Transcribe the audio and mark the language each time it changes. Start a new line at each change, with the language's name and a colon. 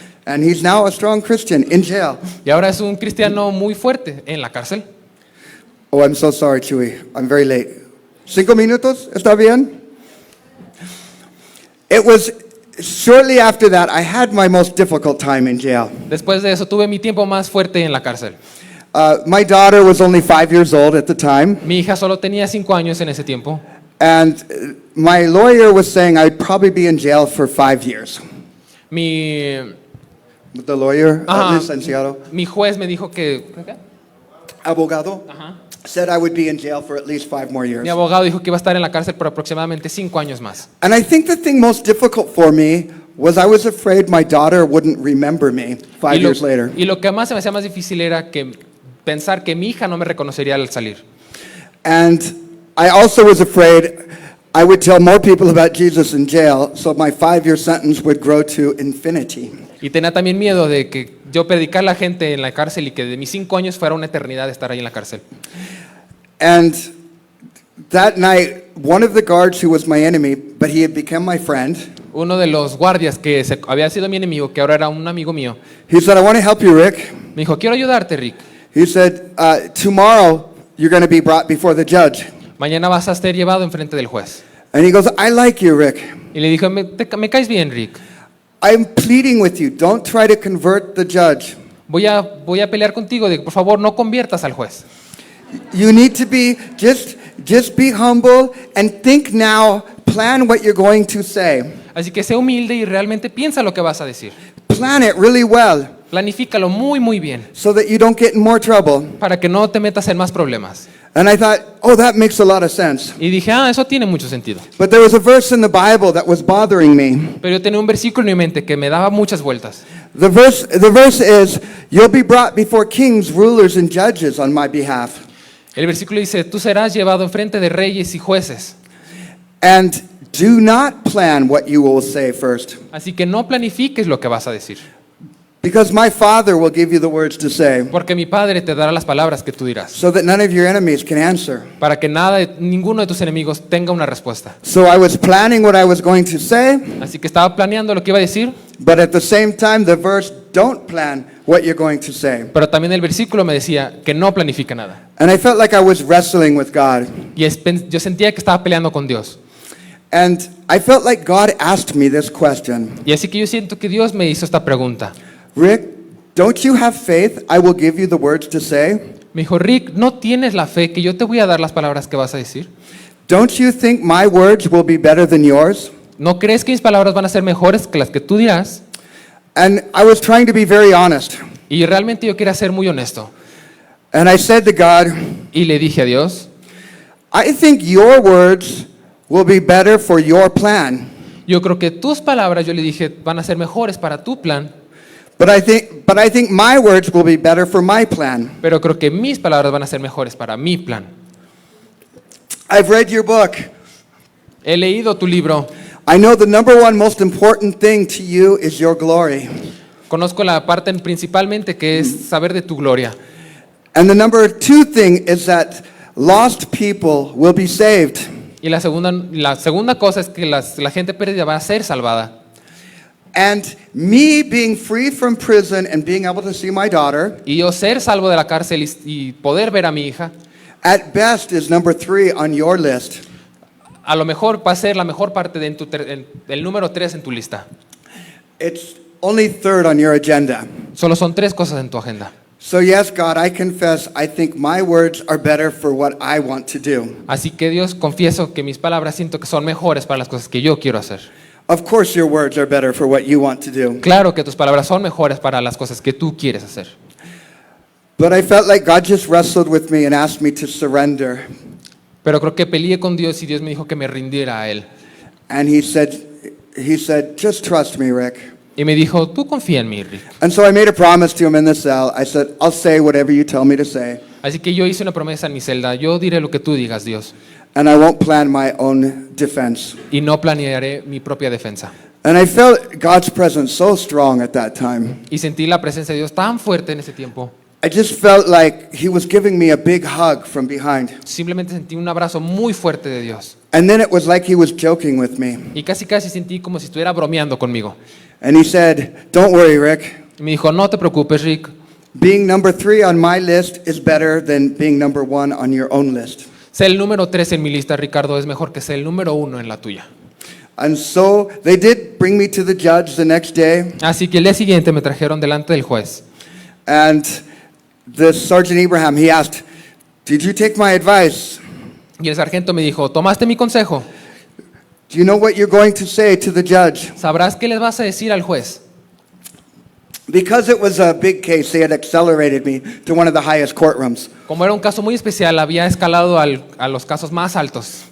English: And he's now a strong Christian in jail.
Spanish: Y ahora es un cristiano muy fuerte en la cárcel.
English: Oh, I'm so sorry, Chewy. I'm very late.
Spanish: 5 minutos? ¿Está bien?
English: It was shortly after that I had my most difficult time in jail.
Spanish: Después de eso tuve mi tiempo más fuerte en la cárcel.
English: My daughter was only 5 years old at the time.
Spanish: Mi hija solo tenía 5 años en ese tiempo.
English: And my lawyer was saying I'd probably be in jail for 5 years.
Spanish: Mi
English: The lawyer, Ajá.
Spanish: licenciado, Mi juez me dijo que... abogado, Ajá.
English: said I would be in jail for at least 5 more years.
Spanish: Mi abogado dijo que iba a estar en la cárcel por aproximadamente 5 años más.
English: And I think the thing most difficult for me was I was afraid my daughter wouldn't remember me 5 years later.
Spanish: Y lo que más se me hacía más difícil era que pensar que mi hija no me reconocería al salir.
English: And I also was afraid I would tell more people about Jesus in jail, so my 5-year sentence would grow to infinity.
Spanish: Y tenía también miedo de que yo predicar a la gente en la cárcel y que de mis 5 años fuera una eternidad de estar ahí en la cárcel.
English: And that night, one of the guards who was my enemy, but he had become my friend,
Spanish: Uno de los guardias que había sido mi enemigo, que ahora era un amigo mío,
English: he said, I want to help you, Rick.
Spanish: me dijo, quiero ayudarte, Rick.
English: He said, tomorrow you're going to be brought before the judge.
Spanish: Mañana vas a ser llevado enfrente del juez.
English: And he goes, I like you, Rick.
Spanish: Y le dijo, me caes bien, Rick.
English: I'm pleading with you. Don't try to convert the judge.
Spanish: Voy a pelear contigo, de que por favor no conviertas al juez.
English: You need to be, just be humble and think now, plan what you're going to say.
Spanish: Así que sé humilde y realmente piensa lo que vas a decir.
English: Plan it really well
Spanish: Planifícalo muy, muy bien
English: so that you don't get in more trouble.
Spanish: para que no te metas en más problemas.
English: And I thought, oh, that makes a lot of sense.
Spanish: Y dije, eso tiene mucho sentido.
English: But there was a verse in the Bible that was bothering me.
Spanish: Pero yo tenía un versículo en mi mente que me daba muchas vueltas.
English: The verse is, you'll be brought before kings, rulers, and judges on my behalf.
Spanish: El versículo dice, tú serás llevado enfrente de reyes y jueces.
English: And do not plan what you will say first.
Spanish: Así que no planifiques lo que vas a decir.
English: Because my Father will give you the words to say,
Spanish: Porque mi Padre te dará las palabras que tú dirás.
English: so that none of your enemies can answer.
Spanish: Para que ninguno de tus enemigos tenga una respuesta.
English: So I was planning what I was going to say,
Spanish: Así que estaba planeando lo que iba a decir,
English: but at the same time, the verse, don't plan what you're going to say.
Spanish: pero también el versículo me decía que no planifica nada.
English: And I felt like I was wrestling with God.
Spanish: Y yo sentía que estaba peleando con Dios.
English: And I felt like God asked me this question.
Spanish: Y así que yo siento que Dios me hizo esta pregunta.
English: Rick, don't you have faith? I will give you the words to say.
Spanish: Me dijo, Rick, ¿no tienes la fe que yo te voy a dar las palabras que vas a decir?
English: Don't you think my words will be better than yours?
Spanish: ¿No crees que mis palabras van a ser mejores que las que tú dirás?
English: And I was trying to be very honest.
Spanish: Y realmente yo quería ser muy honesto.
English: And I said to God,
Spanish: Y le dije a Dios,
English: I think your words will be better for your plan.
Spanish: yo creo que tus palabras, yo le dije, van a ser mejores para tu plan,
English: But I think my words will be better for my plan.
Spanish: pero creo que mis palabras van a ser mejores para mi plan.
English: I've read your book.
Spanish: He leído tu libro.
English: I know the number one most important thing to you is your glory.
Spanish: Conozco la parte principalmente que es saber de tu gloria.
English: And the number two thing is that lost people will be saved.
Spanish: Y la segunda cosa es que la gente perdida va a ser salvada.
English: And me being free from prison and being able to see my daughter,
Spanish: Y yo ser salvo de la cárcel y poder ver a mi hija,
English: at best is number 3 on your list.
Spanish: a lo mejor va a ser la mejor parte de el número 3 en tu lista.
English: It's only third on your agenda.
Spanish: Solo son 3 cosas en tu agenda.
English: So yes, God, I confess, I think my words are better for what I want to do.
Spanish: Así que Dios, confieso que mis palabras siento que son mejores para las cosas que yo quiero hacer.
English: Of course your words are better for what you want to do.
Spanish: Claro que tus palabras son mejores para las cosas que tú quieres hacer.
English: But I felt like God just wrestled with me and asked me to surrender.
Spanish: Pero creo que peleé con Dios y Dios me dijo que me rindiera a Él.
English: And he said, just trust me, Rick.
Spanish: Y me dijo, tú confía en mí, Rick.
English: And so I made a promise to him in the cell. I said, I'll say whatever you tell me to say.
Spanish: Así que yo hice una promesa en mi celda. Yo diré lo que tú digas, Dios.
English: And I won't plan my own defense.
Spanish: Y no planearé mi propia defensa.
English: And I felt God's presence so strong at that time.
Spanish: Y sentí la presencia de Dios tan fuerte en ese tiempo.
English: I just felt like he was giving me a big hug from behind.
Spanish: Simplemente sentí un abrazo muy fuerte de Dios.
English: And then it was like he was joking with me.
Spanish: Y casi sentí como si estuviera bromeando conmigo.
English: And he said, don't worry, Rick.
Spanish: Y me dijo, no te preocupes, Rick.
English: Being number 3 on my list is better than being number 1 on your own list.
Spanish: Ser el número 3 en mi lista, Ricardo, es mejor que ser el número 1 en la tuya.
English: And so they did bring me to the judge the next day.
Spanish: Así que el día siguiente me trajeron delante del juez.
English: And the Sergeant Abraham, he asked, did you take my advice?
Spanish: Y el sargento me dijo, ¿tomaste mi consejo?
English: Do you know what you're going to say to the judge?
Spanish: ¿Sabrás qué les vas a decir al juez?
English: Because it was a big case, they had accelerated me to one of the highest courtrooms.
Spanish: Como era un caso muy especial, había escalado a los casos más altos.